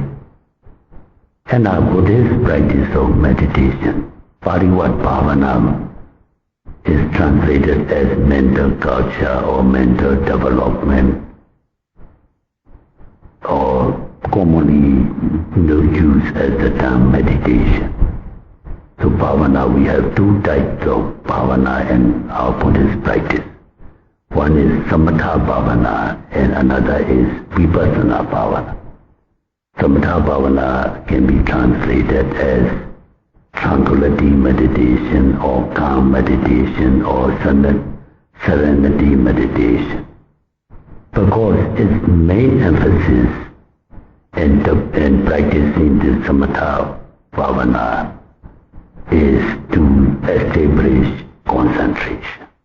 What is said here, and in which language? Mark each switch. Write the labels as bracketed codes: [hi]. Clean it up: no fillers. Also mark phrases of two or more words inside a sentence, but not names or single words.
[en] And our Buddhist practice of meditation, [pi] Parivat Bhavana, [en] is translated as mental culture or mental development, or commonly used as the term meditation. So bhavana, we have two types of bhavana in our Buddhist practice. One is [pi] samatha bhavana [en] and another is [pi] vipassana bhavana. Samatha bhavana [en] can be translated as tranquility meditation or calm meditation or serenity meditation, because its main emphasis in practicing the [pi] samatha bhavana [en] is to establish concentration.